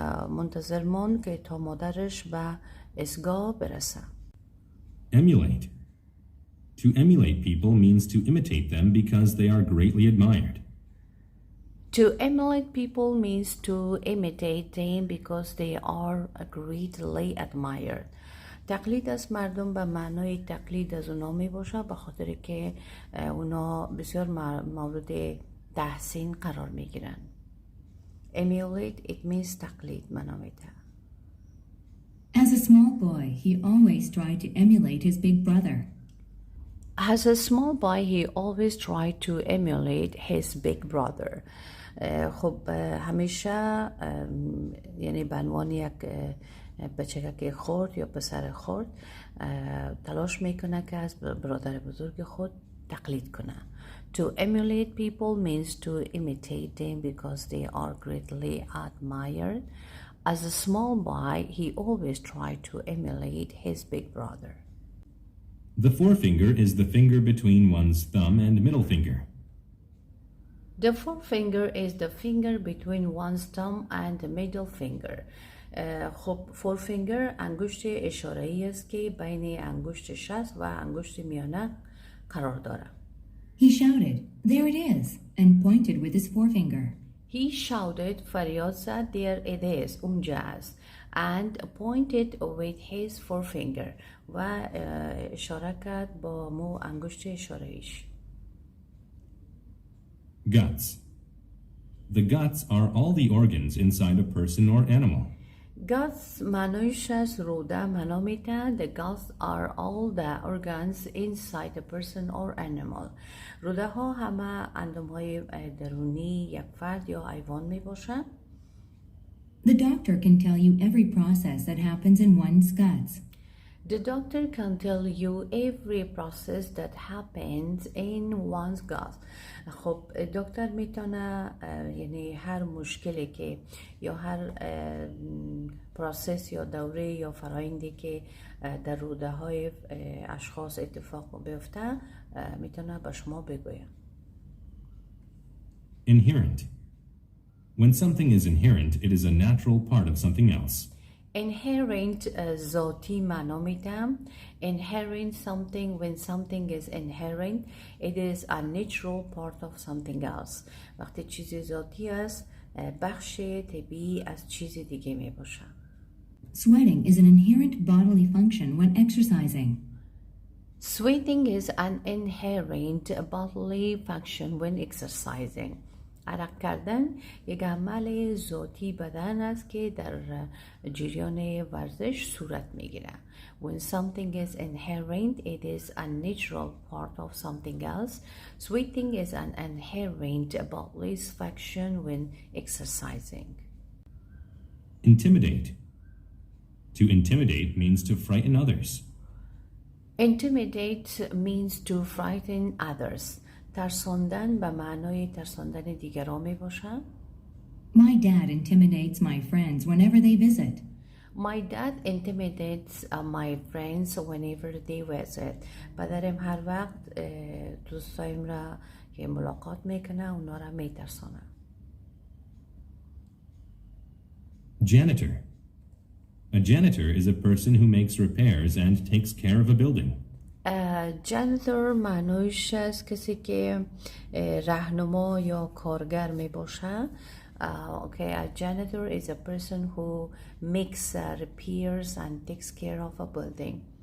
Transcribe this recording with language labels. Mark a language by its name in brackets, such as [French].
[Persian] منتظر مون که تا مادرش به ایستگاه برسه. [English] Emulate. To emulate people means to imitate them because they are greatly admired. To emulate people means to imitate them because they are greatly admired. [Persian] تقلید از مردم به معنای تقلید از اونا می باشه به خاطر که اونا بسیار مورد تحسین قرار می گیرن. [English] Emulate it means [Persian] تقلید معنا میده. [English] As a small boy, he always tried to emulate his big brother. As a small boy, he always tried to emulate his big brother. [Persian] خب همیشه یعنی به عنوان یک بچه خرد یا پسر خرد تلاش میکنه که از برادر بزرگ خود تقلید کنه. [English] To emulate people means to imitate them because they are greatly admired. As a small boy, he always tried to emulate his big brother. The forefinger is the finger between one's thumb and middle finger. The forefinger is the finger between one's thumb and the middle finger. [Persian] خب forefinger انگشت اشاره‌ای است که بین انگشت شست و انگشت میانه قرار داره. [English] He shouted, "There it is," and pointed with his forefinger. He shouted, [Persian] فریاد زد, [English] there it is, [Persian] اونجا است, [English] and pointed with his forefinger [Persian] و اشاره کرد با مو انگشت اشاره‌ایش. [English] Guts. The guts are all the organs inside a person or animal. [Persian] Guts معنیش از روده معنا میده. [English] The guts are all the organs inside a person or animal. [Persian] روده ها همه اندام های درونی یک فرد یا حیوان می باشن. [English] The doctor can tell you every process that happens in one's guts. The doctor can tell you every process that happens in one's gut. [Persian] خب دکتر میتونه یعنی هر مشکلی که یا هر پروسس یا دوره یا فرآیندی که در روده های اشخاص اتفاق بیفته میتونه به شما بگوید. [English] Inherent. When something is inherent, it is a natural part of something else. [Persian] Inherent ذاتی معنا میدم. [English] Inherent something, when something is inherent, it is a natural part of something else. [Persian] وقتی چیزی ذاتی است بخش طبیعی از چیز دیگه می باشه. [English] Sweating is an inherent bodily function when exercising. Sweating is an inherent bodily function when exercising. [Persian] عرق کردن یک عمل ذاتی بدن است که در جریان ورزش صورت میگیره. [English] When something is inherent, it is a natural part of something else. Sweating is an inherent bodily function when exercising. Intimidate. To intimidate means to frighten others. Intimidate means to frighten others. [Persian] ترساندن به معنای ترساندن دیگران می باشد. [English] My dad intimidates my friends whenever they visit. My dad intimidates my friends whenever they visit. [Persian] پدرم هر وقت دوستایم را که ملاقات میکنه اونا را میترسانه. [English] Janitor. A janitor is a person who makes repairs and takes care of a building. [Persian] جانیتور معنیش است کسی که راهنما یا کارگر می باشه. [English] Okay, a janitor is a person who makes repairs and takes care of a building.